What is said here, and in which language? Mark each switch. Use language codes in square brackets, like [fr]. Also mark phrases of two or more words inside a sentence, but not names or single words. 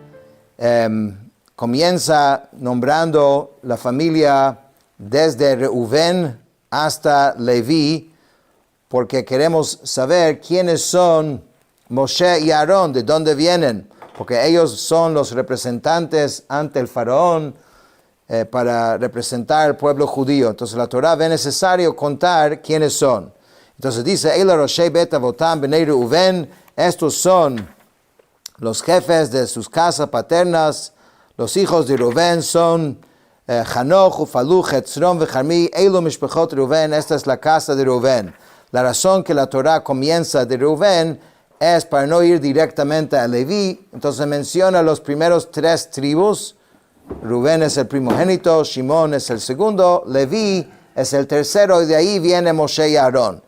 [es] Comienza nombrando la familia desde Reuven hasta Leví, porque queremos saber quiénes son Moshe y Aarón, de dónde vienen, porque ellos son los representantes ante el faraón para representar al pueblo judío. Entonces la Torah ve necesario contar quiénes son. Entonces dice, [he] אלה ראשי בית אבותם בני ראובן, [es] estos son los jefes de sus casas paternas. Los hijos de Reuven son Hanoch, Ufalu, Hetzron, Vecharmi, [he] אלה משפחות ראובן. [es] Esta es la casa de Reuven. La razón que la Torah comienza de Reuven es para no ir directamente a Leví. Entonces menciona los primeros 3 tribus. Reuven es el primogénito, Shimón es el segundo, Leví es el tercero, y de ahí viene Moshe y Aarón.